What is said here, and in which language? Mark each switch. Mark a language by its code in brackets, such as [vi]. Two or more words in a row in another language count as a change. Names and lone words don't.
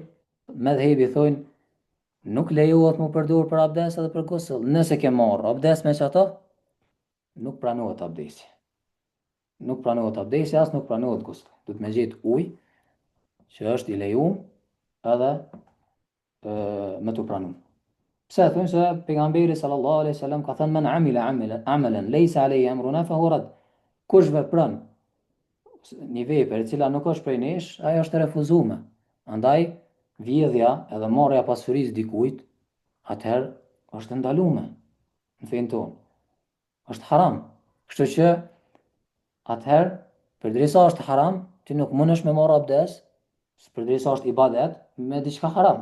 [sq] Medhebi thojnë nuk lejohet mu përdor për abdes edhe për gusl. Nëse ke marrë abdes me çato, nuk pranohet abdesi. Nuk pranohet abdesi, as nuk pranohet gusli. Duhet me gjetë ujë që është i lejuar edhe me të pranuar. Pse thonë se pejgamberi [ar] صلى الله عليه وسلم [sq] ka thënë [ar] من عمل عملا ليس عليه أمرنا فهو رد. [sq] Kush vepron një vepër e cila nuk është prej nesh, ajo është e refuzuar. Andaj vjedhja edhe marrja pasurisë dikujt, atëherë është ndaluar në fenë tonë. Është haram. Kështu që atëherë, përderisa është haram, ti nuk mundesh me marrë abdes, përderisa është ibadet, me diçka haram.